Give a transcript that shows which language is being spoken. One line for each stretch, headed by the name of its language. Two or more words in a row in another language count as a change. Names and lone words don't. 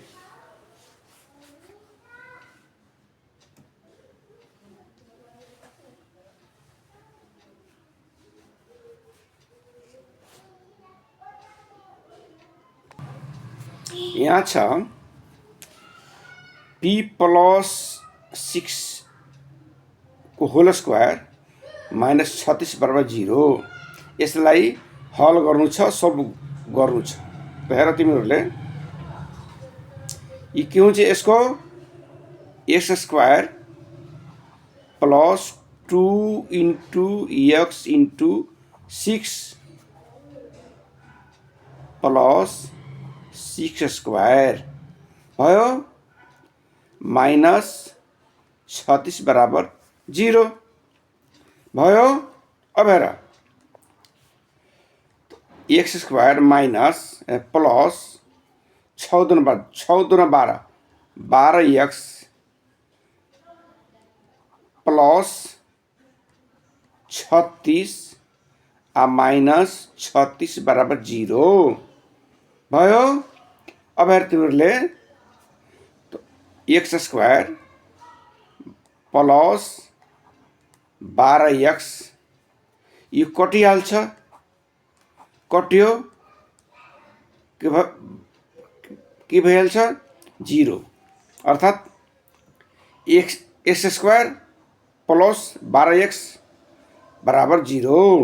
Nepali: यहाँ छ p प्लस 6 को
English: whole square minus
Nepali: 36 बराबर 0। यसलाई हल गर्नु छ, सब गर्नु छ। त हेर तिमीहरूले यी के हुन्छ, यसको
English: x square plus
Nepali: 2
English: into x into
Nepali: 6 प्लस 6 स्क्वायर भयो माइनस 36 बराबर 0 भयो। अब हेर
English: x square minus plus
Nepali: 6 दूना 12 12
English: x plus
Nepali: 36 माइनस 36 बराबर 0 भयो। अब हेर तिमीहरूले
English: x square plus 12 x
Nepali: यो कटिहाल्छ, कट्यो के भइहाल्छ 0, अर्थात्
English: x square plus 12 x
Nepali: बराबर 0।